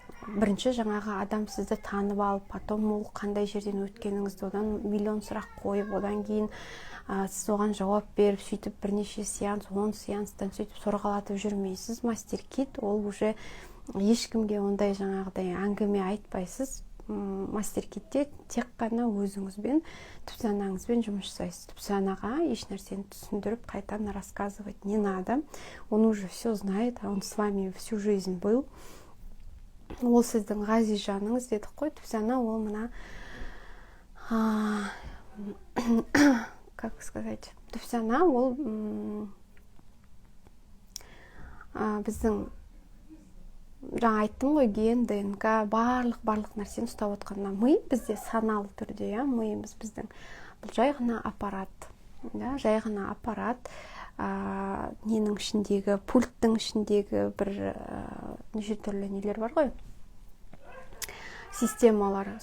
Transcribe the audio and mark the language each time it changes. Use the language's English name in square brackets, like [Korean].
[Kazakh] Бірінші жаңағы адам сізді танып алып, потом ол қандай жерден өткеніңізді, одан миллион сұрақ қойып, одан кейін сіз оған жауап беріп, сөйтіп бірнеше сеанс, 10 сеанстан сөйтіп сорғалатып жүрмейсіз. Мастер-кит ол уже ешкімге ондай жаңағыдай әңгіме айтпайсыз. Мастер-китте тек қана өзіңізбен, түп санаңызбен жұмыс жасайсыз. Түп санаға еш нәрсені түсіндіріп, қайтадан [Russian] рассказывать не надо. Он уже все знает, он с вами всю жизнь был. [Kazakh] Ол сіздің ғазиз жаныңыз дедік қой, түп сана ол мына, [Russian] как сказать, [Kazakh] түп сана ол біздің, жаңа айттым ғой, ген, ДНК, барлық нәрсені ұстап отқанда, ми бізде саналы түрде, миымыз біздің, бұл жай ғана аппарат, жай ғана аппарат, ненің ішіндегі, пульттің ішіндегі бір неше түрлі нелер бар ғой, системалар.